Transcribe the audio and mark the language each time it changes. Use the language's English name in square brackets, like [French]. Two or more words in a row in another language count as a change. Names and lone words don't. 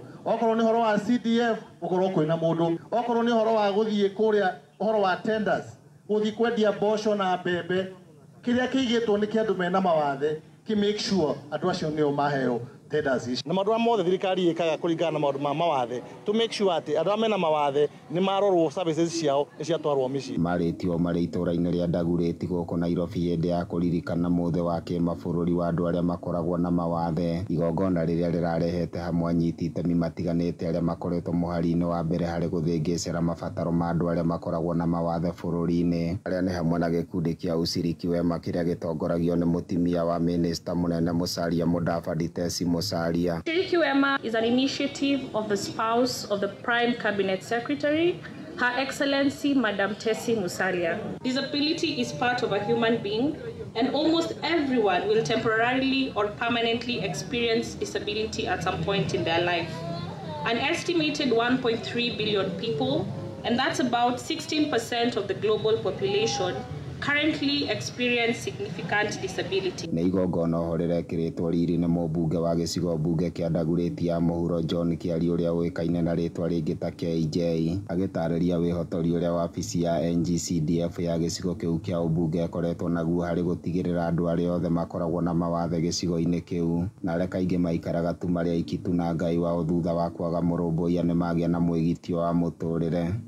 [Kikuyu] Okorwo nĩ ũhoro wa CDF gũkorwo kwĩna mũndũ, okorwo nĩ ũhoro wa gũthiĩ kũrĩa ũhoro wa tenders gũthiĩ kwendia mboco na mbembe, kĩrĩa kĩigĩtwo nĩ kĩa andũ mena mawathe ki [English] make sure [Kikuyu] andũ acio nĩo maheo tenders ici. Na maũndũ arĩa mothe thirikari ĩkaga kũringana na maũndũ ma mawathe [English] to make sure [Kikuyu] atĩ andũ arĩa mena mawathe nĩ marorwo services ciao nĩ ciatwarwo mĩciĩ. Marĩtio marĩ itũũra-inĩ rĩa Ndagurĩti gũkũ Nairobi hĩndĩ ya kũririkana mũthĩ wa kĩmabũrũri wa andũ arĩa makoragwo na mawathe. Igongona rĩrĩa rĩrarehete hamwe anyiti itemi matiganĩte arĩa makoretwo mũhari-inĩ wa mbere harĩ gũthĩngĩcĩra mabataro ma andũ arĩa makoragwo na mawathe bũrũri-inĩ. Arĩa nĩ hamwe na gĩkundi kĩa Uciriki Wema kĩrĩa gĩtongoragio nĩ mũtimia wa minista mũnene Musalia Mudavadi Tesi Musalia. [English] Uciriki Wema is an initiative of the spouse of the Prime Cabinet Secretary, Her Excellency Madam Tesi Musalia. Disability is part of a human being, and almost everyone will temporarily or permanently experience disability at some point in their life. An estimated 1.3 billion people, and that's about 16% of the global population, currently experience significant disability. [Kikuyu] Nĩ igongona oho rĩrekĩrĩtwo riri nĩ mũmbunge wa gĩcigo mbunge kĩa Ndagurĩti ya mũhuro John Kĩari ũrĩa ũĩkaine na rĩtwa rĩngĩ ta KJ, agĩtarĩria wĩhotori ũrĩa wabici ya NGCDF ya gĩcigo kĩu kĩa ũmbunge ĩkoretwo naguo harĩ gũtigĩrĩra andũ arĩa othe makoragwo na mawathe gĩcigo-inĩ kĩu, na arĩa kaingĩ maikaraga tu marĩ aiki tu na Ngai wao thutha wa kwaga mũrũmbũiya nĩ magĩa na mwĩgitio wa mũtũrĩre.